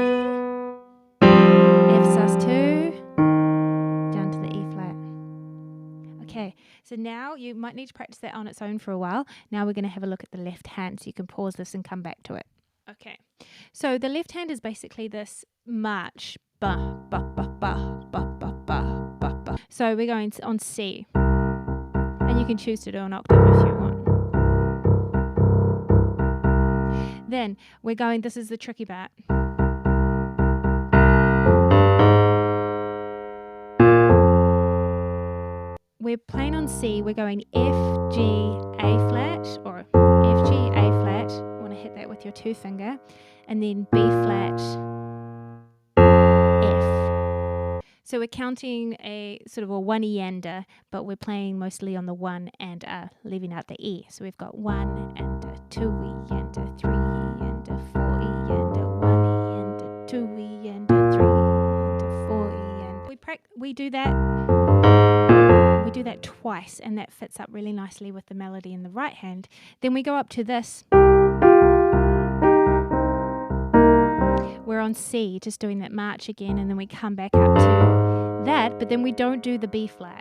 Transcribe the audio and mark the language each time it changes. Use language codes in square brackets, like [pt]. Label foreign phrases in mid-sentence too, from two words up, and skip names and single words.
[en] F sus2, down to the E flat. Okay, so now you might need to practice that on its own for a while. Now we're going to have a look at the left hand, so you can pause this and come back to it. Okay, so the left hand is basically this march. Ba, ba, ba, ba, ba, ba, ba, ba, ba. So we're going on C, and you can choose to do an octave if you want. Then we're going, this is the tricky part. We're playing on C, we're going F, G, A flat, or F, G, A flat. You want to hit that with your 2 finger, and then B flat, so we're counting a sort of a 1-E-ander, but we're playing mostly on the 1 and leaving out the E. So we've got 1-E-ander, 2-E-ander, 3-E-ander, 4-E-ander, 1-E-ander, 2-E-ander, 3-E-ander, 4-E-ander. We do that twice, and that fits up really nicely with the melody in the right hand. Then we go up to this. We're on C, just doing that march again, and then we come back up to that, but then we don't do the B flat.